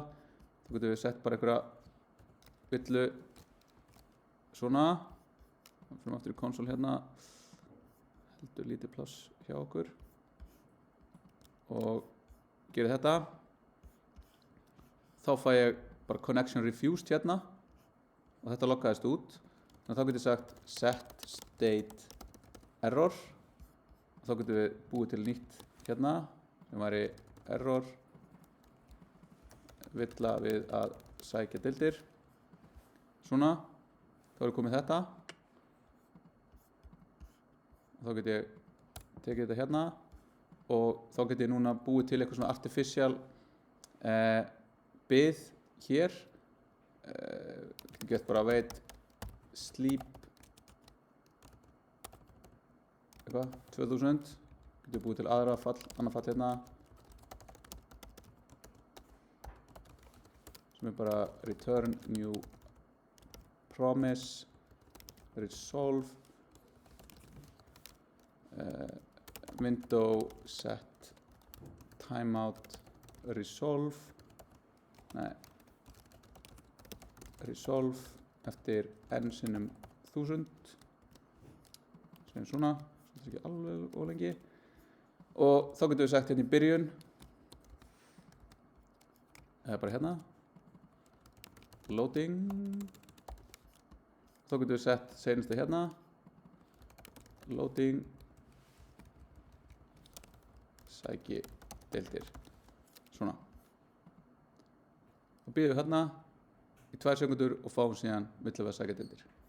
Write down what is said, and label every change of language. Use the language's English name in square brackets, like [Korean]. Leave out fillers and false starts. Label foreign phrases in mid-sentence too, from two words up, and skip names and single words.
[Icelandic] Þá getum við sett bara einhverja villu svona. Þá fyrir við aftur í console hérna. heldur lítið pláss hjá okkur og gerir þetta þá fæ ég bara [English] connection refused [Icelandic] hérna og þetta loggaðist út þannig að þá getur ég sagt [English] set state error [Icelandic] og þá getum við búið til nýtt hérna sem væri error villa við að sækja deildir svona, þá er komið þetta og þá get ég tekið þetta hérna og þá get ég núna búið til eitthvað svona artificial bið hér get bara [English] wait sleep [Icelandic] eitthvað 2000 getur búið til annað fall hérna sem er bara [English] return new promise resolve window set timeout resolve resolve [Icelandic] eftir n sinnum 1000 sem er svona þetta er ekki alveg ólengi og þá getum við sagt hérna í byrjun eða bara hérna loading þá getum við sett seinasta hérna loading sæki deildir svona og býðum við hérna í 2 sekundur og fáum síðan villu við að sækja deildir